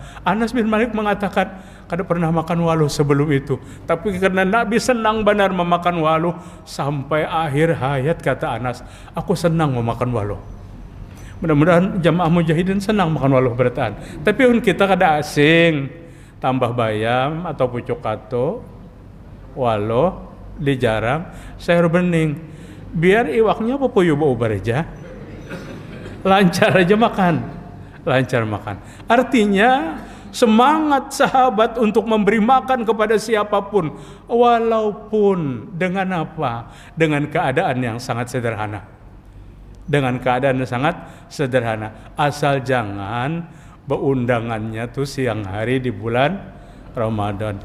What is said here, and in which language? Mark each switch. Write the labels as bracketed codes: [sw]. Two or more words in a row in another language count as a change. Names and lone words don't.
[id] Anas bin Malik mengatakan, kada pernah makan waluh sebelum itu, tapi karena Nabi senang benar memakan waluh sampai akhir hayat, kata Anas, aku senang memakan waluh. Mudah-mudahan jamaah mujahidin senang makan waluh bertahan. [bjn] Tapi kita kada asing, tambah bayam atau pucuk kato, waluh dijarang, sayur bening, biar iwaknya popuyu bau aja, lancar makan. [id] Artinya semangat sahabat untuk memberi makan kepada siapapun, walaupun dengan apa? Dengan keadaan yang sangat sederhana. Asal jangan beundangannya tuh siang hari di bulan Ramadan.